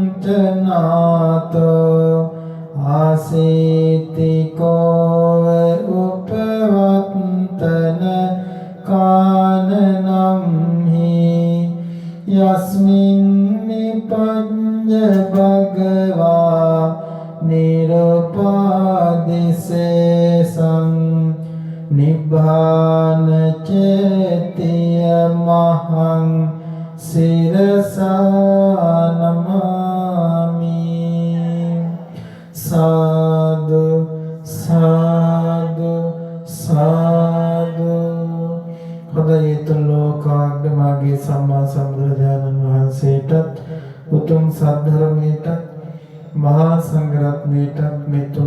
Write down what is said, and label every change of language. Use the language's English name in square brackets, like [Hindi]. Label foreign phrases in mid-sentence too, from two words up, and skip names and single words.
[Pali] චනාතෝ ආසීතිකෝව උපවත්තන කානනම් හි යස්මින් නිපඤ්ඤ භගවා නිරෝපාදිසේසං නිබ්බාන චේතිය මහං සිරසා නමාමි [Sinhala] සාදු සාදු සාදු හදයතුන් ලෝකාග්‍ර මාගේ සම්මා සම්බුදුරජාණන් වහන්සේටත් උතුම් සද්ධර්මයටත් මහා සංඝරත්නයටත් මේ තුන්